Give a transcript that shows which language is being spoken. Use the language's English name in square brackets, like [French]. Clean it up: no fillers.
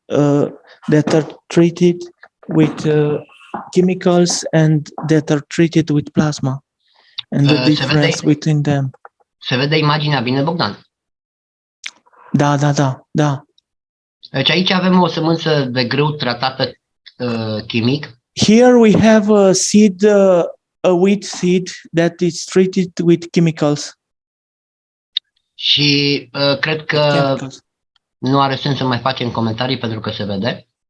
[English] that are treated with chemicals and that are treated with plasma, and the difference between them. [Romanian] Se vede imaginea bine, Bogdan? Da. Deci aici avem o sămânță de grâu tratată chimic. [English] Here we have a seed, a wheat seed that is treated with chemicals. [Romanian] Și cred că nu are sens să mai facem comentarii pentru că se vede.